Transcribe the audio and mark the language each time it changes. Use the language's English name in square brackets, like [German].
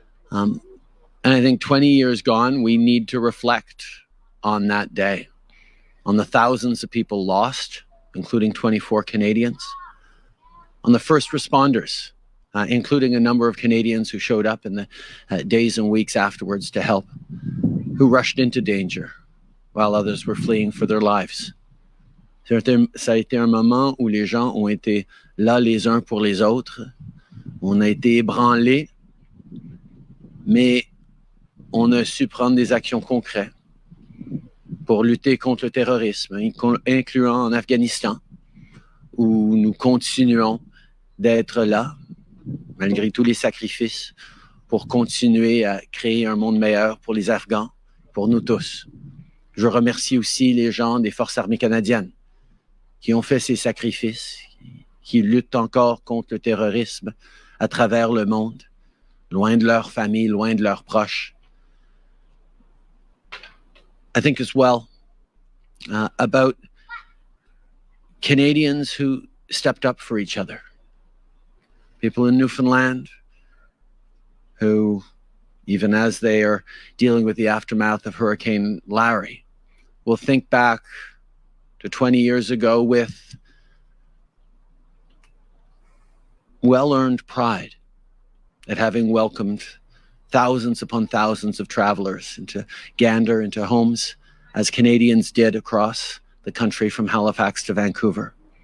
[English] And I think 20 years gone, we need to reflect on that day, on the thousands of people lost, including 24 Canadians, on the first responders, including a number of Canadians who showed up in the days and weeks afterwards to help, who rushed into danger while others were fleeing for their lives. [French] Ça a été un moment où les gens ont été là les uns pour les autres. On a été ébranlés, mais on a su prendre des actions concrètes pour lutter contre le terrorisme, incluant en Afghanistan, où nous continuons d'être là, malgré tous les sacrifices, pour continuer à créer un monde meilleur pour les Afghans, pour nous tous. Je remercie aussi les gens des Forces armées canadiennes qui ont fait ces sacrifices, qui luttent encore contre le terrorisme à travers le monde, loin de leurs familles, loin de leurs proches. [English] I think as well about Canadians who stepped up for each other. People in Newfoundland who, even as they are dealing with the aftermath of Hurricane Larry, will think back to 20 years ago with well-earned pride at having welcomed thousands upon thousands of travelers into Gander, into homes, as Canadians did across the country from Halifax to Vancouver.